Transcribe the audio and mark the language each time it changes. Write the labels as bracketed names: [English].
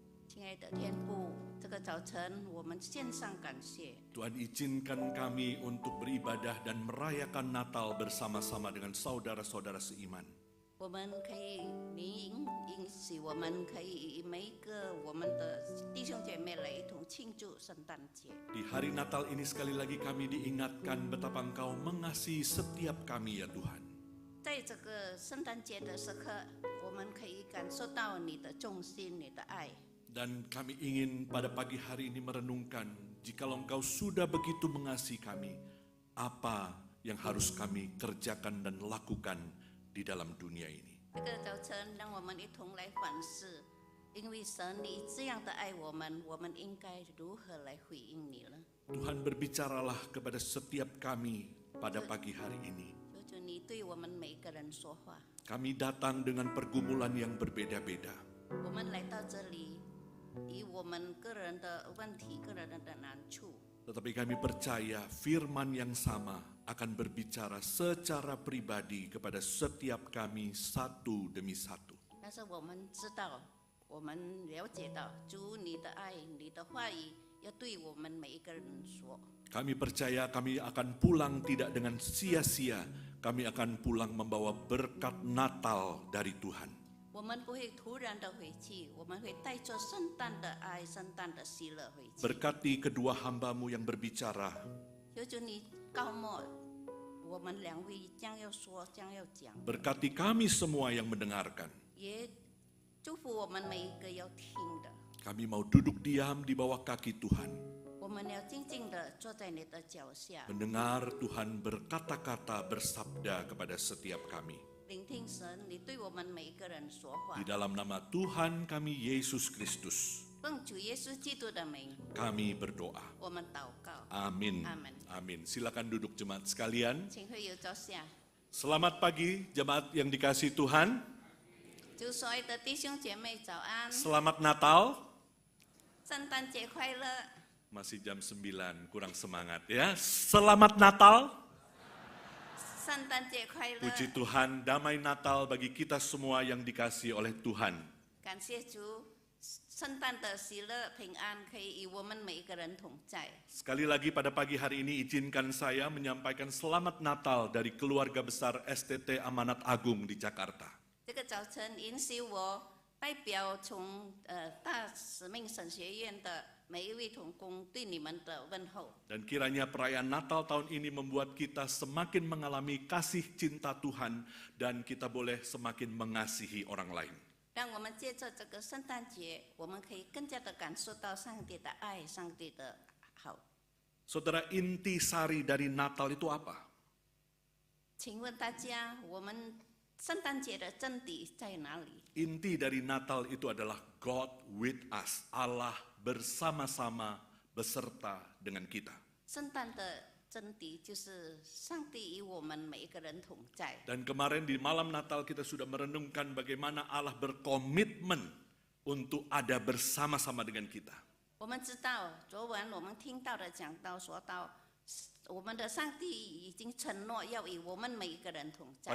[Chinese] 亲爱的天父，这个早晨我们献上感谢。 [Indonesian] Tuhan izinkan kami untuk beribadah dan merayakan Natal bersama-sama dengan saudara-saudara seiman. [Chinese] 我们可以，你允许我们可以每一个我们的弟兄姐妹来一同庆祝圣诞节。 [Indonesian] Di hari Natal ini sekali lagi kami diingatkan betapa Engkau mengasihi setiap kami ya Tuhan. [Chinese] 在这个圣诞节的时刻，我们可以感受到你的重心，你的爱。 [Indonesian] Dan kami ingin pada pagi hari ini merenungkan, jikalau Engkau sudah begitu mengasihi kami, apa yang harus kami kerjakan dan lakukan di dalam dunia ini. [Chinese] 这个早晨，让我们一同来反思，因为神你这样的爱我们，我们应该如何来回应你呢？ [Indonesian] Tuhan berbicaralah kepada setiap kami pada pagi hari ini. [Chinese] 求求你对我们每一个人说话。 [Indonesian] Kami datang dengan pergumulan yang berbeda-beda. [Chinese] 我们来到这里，以我们个人的问题、个人的难处， [Indonesian] Tetapi kami percaya firman yang sama akan berbicara secara pribadi kepada setiap kami satu demi satu. [Chinese] 但是我们知道，我们了解到主你的爱、你的话语要对我们每一个人说。 [Indonesian] Kami percaya kami akan pulang tidak dengan sia-sia. Kami akan pulang membawa berkat Natal dari Tuhan. [Chinese] 我们不会突然的回去，我们会带着圣诞的爱、圣诞的喜乐回去。 [Indonesian] Berkati kedua hambamu yang berbicara. [Chinese] 求求你告莫我们两位将要说、将要讲， [Indonesian] Berkati kami semua yang mendengarkan. [Chinese] 也祝福我们每一个要听的。 [Indonesian] Kami mau duduk diam di bawah kaki Tuhan. [Chinese] 我们要静静的坐在你的脚下， [Indonesian] Mendengar Tuhan berkata-kata bersabda kepada setiap kami. [Chinese] 聆听神你对我们每一个人说话 [Indonesian] Di。 dalam nama Tuhan kami Yesus Kristus, [Chinese] 奉主耶稣基督的名， [Indonesian] kami berdoa. [Chinese] 我们祷告。 Amin. Amin. Amin. [Indonesian] Silakan duduk jemaat sekalian. [Chinese] 请会友坐下。 [Indonesian] Selamat pagi jemaat yang dikasihi Tuhan. [Chinese] 祝所有的弟兄姐妹早安， [Indonesian] Selamat Natal. [Chinese] 圣诞节快乐。 [Indonesian] Masih jam 9, kurang semangat ya. Selamat Natal. [Chinese] 圣诞节快乐！ [Indonesian] Puji Tuhan, damai Natal bagi kita semua yang dikasihi oleh Tuhan. [Chinese] 感谢主，圣诞的喜乐平安可以与我们每一个人同在。 [Indonesian] Sekali lagi pada pagi hari ini izinkan saya menyampaikan selamat Natal dari keluarga besar STT Amanat Agung di Jakarta. [Chinese] 这个早晨，允许我代表从大使命神学院的每一位同工对你们的问候。 [Indonesian] Dan kiranya perayaan Natal tahun ini membuat kita semakin mengalami kasih cinta Tuhan dan kita boleh semakin mengasihi orang lain. [Chinese] 让我们借着这个圣诞节，我们可以更加的感受到上帝的爱，上帝的好。 [Indonesian] Saudara, inti sari dari Natal itu apa? [Chinese] 请问大家，我们圣诞节的真谛在哪里？ [Indonesian] Inti dari Natal itu adalah [English] God with us, [Indonesian] Allah bersama-sama beserta dengan kita. [Chinese] 圣诞的真谛就是上帝与我们每一个人同在。 [Indonesian] Dan kemarin di malam Natal kita sudah merenungkan bagaimana Allah berkomitmen untuk ada bersama-sama dengan kita. [Chinese] 我们知道，昨晚我们听到的讲道说到，我们的上帝已经承诺要与我们每一个人同在。